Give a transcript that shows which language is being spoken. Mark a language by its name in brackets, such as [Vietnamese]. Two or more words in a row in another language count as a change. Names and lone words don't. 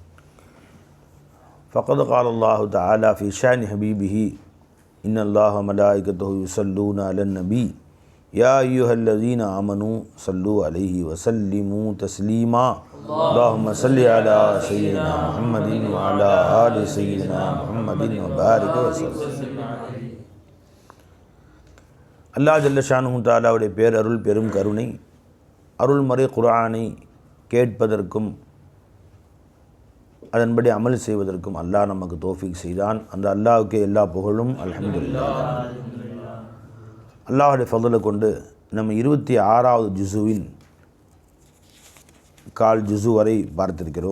[Arabic] فقد قال الله تعالى في شأن حبيبه إن الله وملائكته يصلون على النبي يا أيها الذين آمنوا صلوا عليه وسلموا تسليما اللهم صل على سيدنا محمد وعلى آل سيدنا محمد وبارك وسلم. [Tamil] அல்லாஹ் [Arabic] جل شأنه تعالى [Tamil] பேரருள் பெரும் கருணை அருள்மறை குர்ஆனை கேட்பதற்கும் அதன்படி அமல் செய்வதற்கும் அல்லாஹ் நமக்கு தௌஃபீக் செய்தான். அந்த அல்லாஹ்வுக்கே எல்லா புகழும் அல்ஹம்துலில்லாஹ். அல்லாஹ்வுடைய ஃபضலை கொண்டு நம்ம 26வது ஜுஸுவின் கால் ஜுஸு வரை பார்த்திருக்கிறோம்.